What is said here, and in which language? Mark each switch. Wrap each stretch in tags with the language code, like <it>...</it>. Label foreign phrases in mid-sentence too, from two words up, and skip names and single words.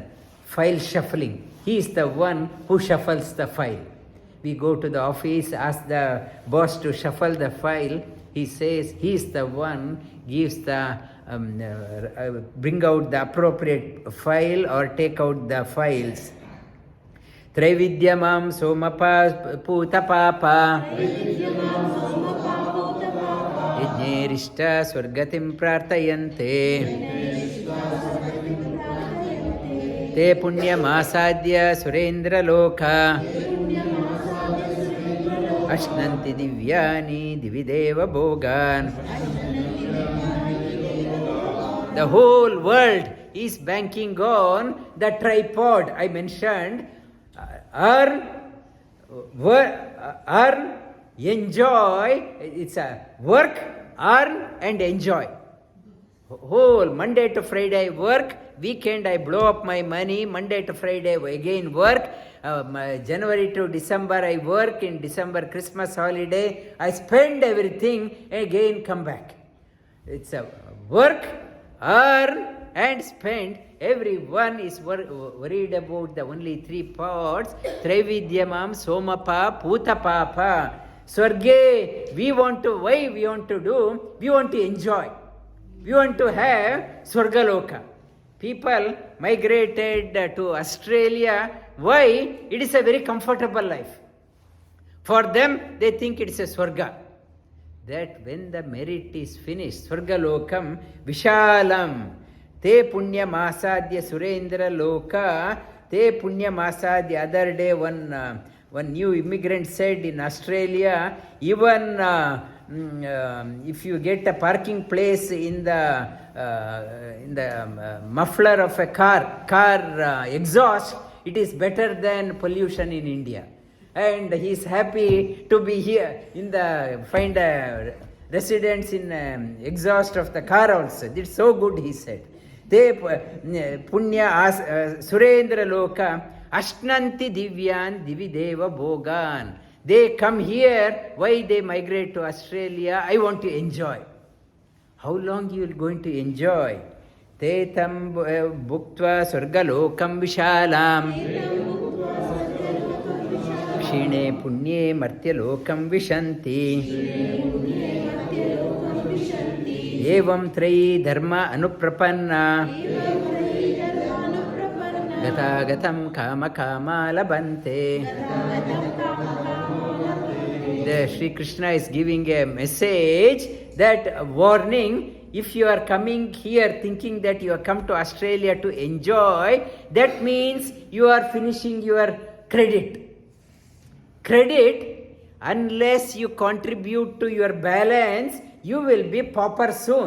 <en>File shuffling. He is the one who shuffles the file. We go to the office, ask the boss to shuffle the file. He says he is the one, gives the bring out the appropriate file or take out the files.</en> <sa>Traividyamam somapa putapapa yajnerishta swargatim prartayante te punyam asadya surendra loka ashnanti divyani divideva bhogan.</sa> <en>The whole world is banking on the tripod I mentioned. Earn, enjoy. It's a work, earn and enjoy. Whole Monday to Friday work, weekend I blow up my money, Monday to Friday again work, January to December I work, in December Christmas holiday I spend everything, again come back. It's a work, earn and spend. Everyone is worried about the only three parts.</en> <sa>Traividyamam somapa putapapa.</sa> <en>Swarge, we want to, why we want to do? We want to enjoy. We want to have Swargaloka. People migrated to Australia. Why? It is a very comfortable life. For them, they think it is a Swarga. That when the merit is finished,</en> <sa>Swargalokam Vishalam, Te Punyam Asadya Surendra Loka, Te Punyam Asadya.</sa> <en>Other day, one new immigrant said in Australia, even if you get a parking place in the muffler of a car exhaust, it is better than pollution in India. And he is happy to be here find a residence in exhaust of the car also. It's so good, he said.</en> <sa>Te punya surendra loka ashnanti divyan divideva bhogan.</sa> <en>They come here. Why they migrate to Australia? I want to enjoy. How long you are going to enjoy?</en> <sa>Te tam bhuktva swargalokam vishalam kshine punye martyalokam vishanti evam trayi dharma anuprapanna gatagatam kama kama labante.</sa> <en>The Sri Krishna is giving a message, that warning. If you are coming here thinking that you have come to Australia to enjoy, that means you are finishing your credit. Credit, unless you contribute to your balance, you will be pauper soon.</en>